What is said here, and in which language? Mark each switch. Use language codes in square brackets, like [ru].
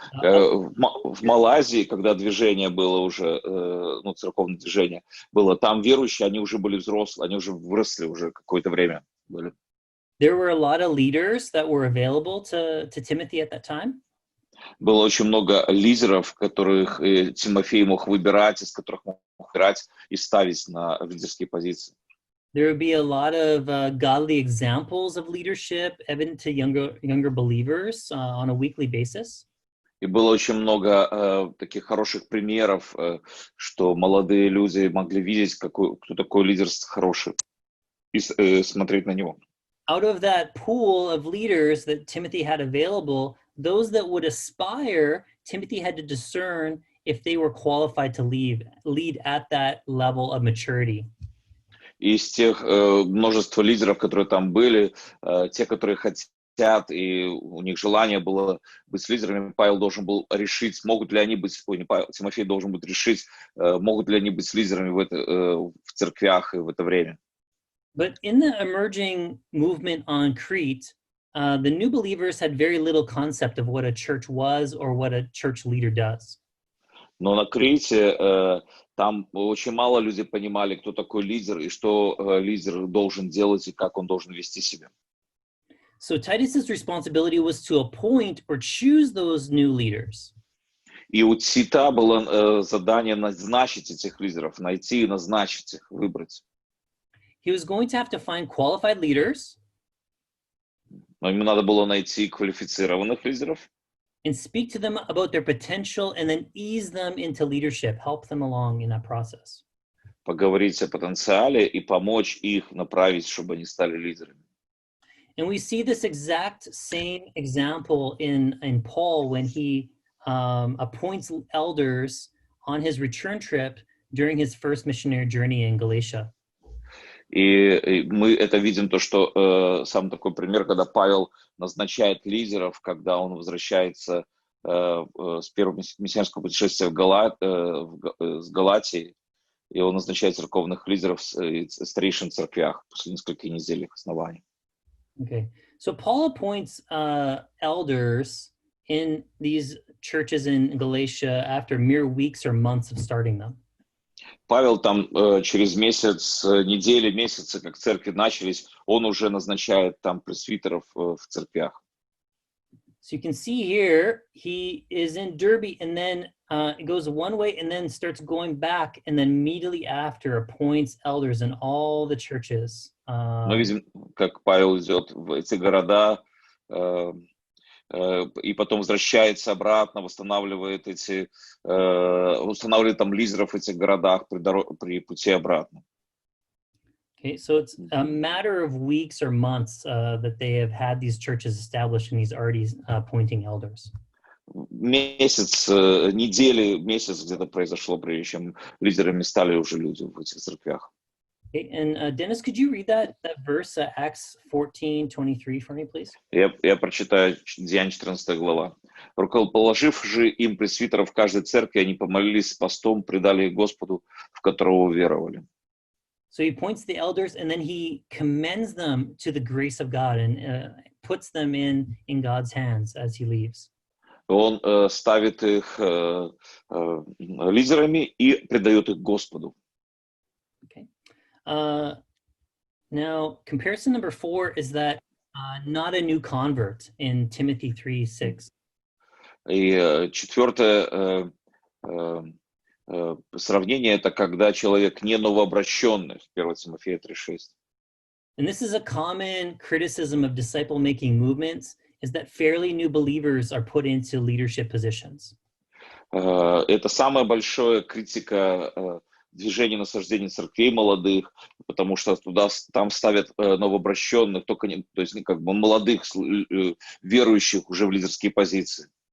[ru] В Малайзии, когда движение было уже, церковное движение было, там верующие, они уже были взрослые, они уже выросли уже какое-то время были. [en] There were a lot of leaders that were available to Timothy at that time. [ru] Было очень много лидеров, которых Тимофей мог выбирать, из которых мог выбирать и ставить на лидерские позиции. [en] There would be a lot of godly examples of leadership evident to younger believers on a weekly basis. [ru] И было очень много таких хороших примеров, что молодые люди могли видеть, кто такой лидер хороший, и смотреть на него. [en] Out of that pool of leaders that Timothy had available, those that would aspire, Timothy had to discern if they were qualified to lead at that level of maturity. [ru] Из тех множества лидеров, которые там были, те, которые хотят, и у них желание было быть лидерами, Павел должен был решить, могут ли они быть, Тимофей должен будет решить, могут ли они быть лидерами в церквях и в это время. [en] But in the emerging movement on Crete, the new believers had very little concept of what a church was or what a church leader does. [ru] Но на Крите там очень мало людей понимали, кто такой лидер и что лидер должен делать и как он должен вести себя. [en] So Titus's responsibility was to appoint or choose those new leaders. [ru] И у Тита было задание назначить этих лидеров, найти и назначить их, выбрать. [en] He was going to have to find qualified leaders. [ru] Но ему надо было найти квалифицированных лидеров. [en] and speak to them about their potential and then ease them into leadership, help them along in that process. [ru] Поговорить о потенциале и помочь их направить, чтобы они стали лидерами. [en] And we see this exact same example in Paul when he appoints elders on his return trip during his first missionary journey in Galatia. [ru] И мы это видим, то, что сам такой пример, когда Павел назначает лидеров, когда он возвращается с первого миссионерского путешествия с Галатии, и он назначает церковных лидеров в старейшин церквях после нескольких недель их основания. [en] Okay, so Paul appoints elders in these churches in Galatia after mere weeks or months of starting them. [ru] Павел там через месяц, недели, месяцы, как церкви начались, он уже назначает там пресвитеров в церквях. [en] So you can see here, he is in Derbe and then it goes one way and then starts going back and then immediately after appoints elders in all the churches. [ru] Мы видим, как Павел идет в эти города и потом возвращается обратно, устанавливает там лидеров в этих городах при пути обратно. [en] Okay, so it's a matter of weeks or months that they have had these churches established and he's already appointing elders. [ru] Месяц, недели, месяц где-то произошло, прежде чем лидерами стали уже люди в этих церквях. [en] Okay, and Dennis, could you read that verse, Acts 14:23 for me, please? [ru] Я прочитаю Деяния 14 глава. «Рукоположив же им пресвитеров в каждой церкви, они помолились с постом, предали их Господу, в которого уверовали». [en] So he appoints the elders and then he commends them to the grace of God and puts them in God's hands as he leaves. [ru] Он ставит их лидерами и предает их Господу. [en] Okay. Now, comparison number 4 is that not a new convert in Timothy 3:6. [ru] И четвертое сравнение — это когда человек не новообращенный, 1 Тимофея 3:6. [en] And this is a common criticism of disciple-making movements, is that fairly new believers are put into leadership positions. [ru] Это самая большая критика движения насаждения церквей молодых, потому что там ставят новообращенных, то есть как бы молодых верующих уже в лидерские позиции.